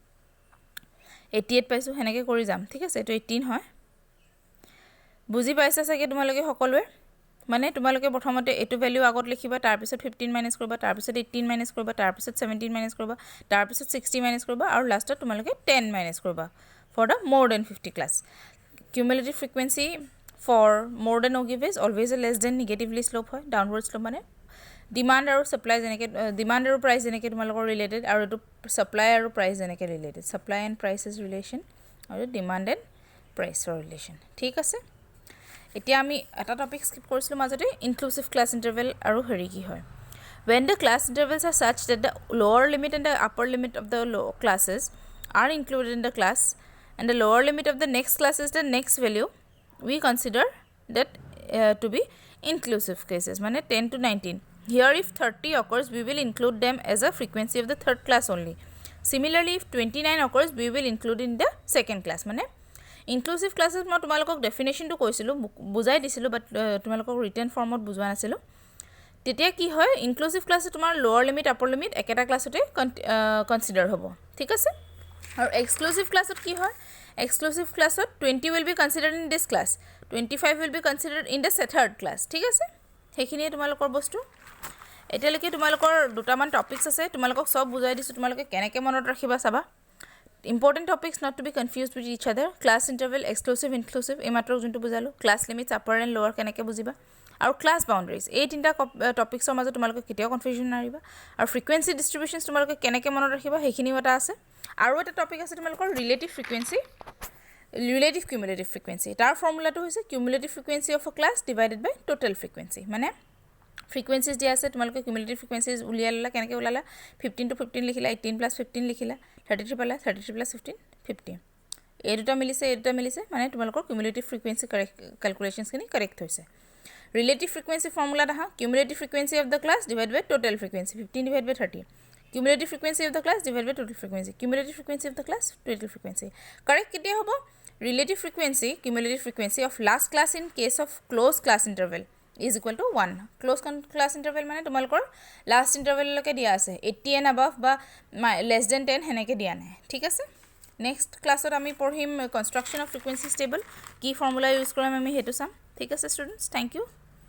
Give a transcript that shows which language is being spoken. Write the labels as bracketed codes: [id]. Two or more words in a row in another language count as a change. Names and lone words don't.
[as] 88 পাইছো হেনেকৈ কৰি যাম ঠিক আছে এটো 18 হয় বুজি পাইছা চাগে তোমালোকে সকলোৱে মানে তোমালোকে প্ৰথমতে এটো ভ্যালু আগত লিখিবা তাৰ পিছত 15 মাইনাস কৰিবা তাৰ পিছত 18 মাইনাস কৰিবা তাৰ পিছত 17 মাইনাস কৰিবা তাৰ পিছত 60 মাইনাস কৰিবা আৰু লাষ্টত তোমালোকে 10 মাইনাস কৰিবা [en] for the more than 50 class cumulative frequency for more than or give is always a less than negatively slope হয় downward slope মানে demand আৰু supply যেনেকৈ demand আৰু price [as] যেনেকৈ তোমালোকৰ ৰিলেটেড আৰু এটো [en] supply আৰু price যেনেকৈ [as] ৰিলেটেড [en] supply and prices relation [as] আৰু [en] demand and price relation [as] ঠিক আছে এতিয়া আমি এটা টপিক স্কিপ কৰিছিলো মাজতে [en] inclusive class interval [as] আৰু হেৰি কি হয় [en] when the class intervals are such that the lower limit and the upper limit of the classes are included in the class and the lower limit of the next class is the next value we consider that to be inclusive cases মানে 10 to 19 here if 30 occurs we will include them as a frequency of the third class only similarly if 29 occurs we will include in the second class মানে inclusive classes [as] মই তোমালোকক ডেফিনেশন টো কৈছিলো বুজাই দিছিলো বাট তোমালোকক ৰিটেন ফৰ্মত বুজোৱা নাছিলো তেতিয়া কি হয় [en] inclusive class [as] তোমাৰ [en] lower limit upper limit [as] একেটা ক্লাছতে কনসিডাৰ হ'ব ঠিক আছে আৰু [en] exclusive class [as] কি হয় [en] exclusive class [as] 20 [en] will be considered in this class [as] 25 [en] will be considered in the third class [as] ঠিক আছে সেইখিনিয়ে তোমালোকৰ বস্তু এতিয়ালৈকে তোমালোকৰ দুটামান টপিকস আছে তোমালোকক সব বুজাই দিছো তোমালোকে কেনেকৈ মনত ৰাখিবা চাবা [en] important topics not to be confused with each other class interval exclusive inclusive [as] এই মাত্ৰ যোনটো বুজালো [en] class limits upper and lower [as] কেনেকৈ বুজিবা আৰু [en] class boundaries [as] এই তিনটা টপিকসৰ মাজত তোমালোকে কেতিয়াও কনফিউজন নাৰিবা আৰু [en] frequency distributions [as] তোমালোকে কেনেকৈ মনত ৰাখিবা সেইখিনিও এটা আছে আৰু এটা টপিক আছে তোমালোকৰ [en] relative frequency relative cumulative frequency [as] তাৰ ফৰ্মুলাটো হৈছে [en] cumulative frequency of a class divided by total frequency [as] মানে ফ্ৰিকুৱেন্সিজ দিয়া আছে তোমালোকে [en] cumulative frequencies [as] উলিয়াই ললা কেনেকৈ ওলালা [en] 15 to 15 [as] লিখিলা 18 + 15 লিখিলা 33 পালা 33 [en] + 15 50 [as] এই দুটা মিলিছে মানে তোমালোকৰ [en] cumulative frequency ক্যালকুলেশনছখিনি কাৰেক্ট হৈছে relative frequency formula দেখা cumulative frequency of the class divided by total frequency 15 divided by 30 cumulative frequency of the class divided by total frequency cumulative frequency of the class total frequency correct [as] কেতিয়া হ'ব [en] relative frequency cumulative frequency of last class in case of closed class interval is equal to 1 closed class interval [as] মানে তোমালোকৰ [en] last interval [as] লকে দিয়া আছে [en] 80 and above বা less than 10 [as] হেনেকে দিয়া নাই ঠিক আছে [en] next classত [as] আমি পঢ়িম [en] construction of frequency table [as] কি ফৰ্মুলা ইউজ কৰিম আমি হেতু চাম ঠিক আছে [en] students thank you